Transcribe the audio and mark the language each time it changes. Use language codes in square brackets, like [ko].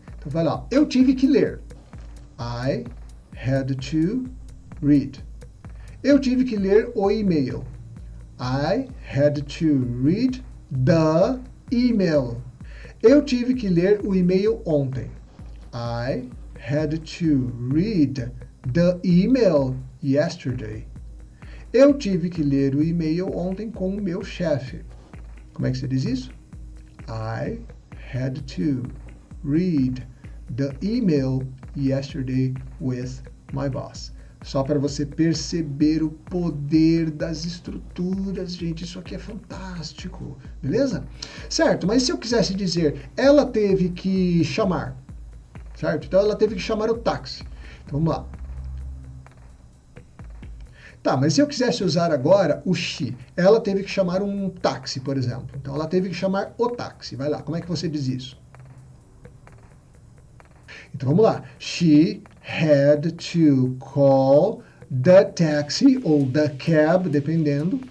[pt] Então vai lá. Eu tive que ler. [en] I had to read. [pt] Eu tive que ler o e-mail. [en] I had to read the email. [pt] Eu tive que ler o e-mail ontem. [en] I had to read the email yesterday. [pt] Eu tive que ler o e-mail ontem com o meu chefe. Como é que você diz isso? [en] I had to read the email yesterday with my boss. [pt] Só para você perceber o poder das estruturas, gente, isso aqui é fantástico, beleza? Certo, mas se eu quisesse dizer, ela teve que chamar, certo? Então ela teve que chamar o táxi. Então vamos lá. Tá, mas se eu quisesse usar agora o she, ela teve que chamar um táxi, por exemplo. Então ela teve que chamar o táxi. Vai lá, como é que você diz isso? Então vamos lá. [en] She had to call the taxi ou the cab, dependendo.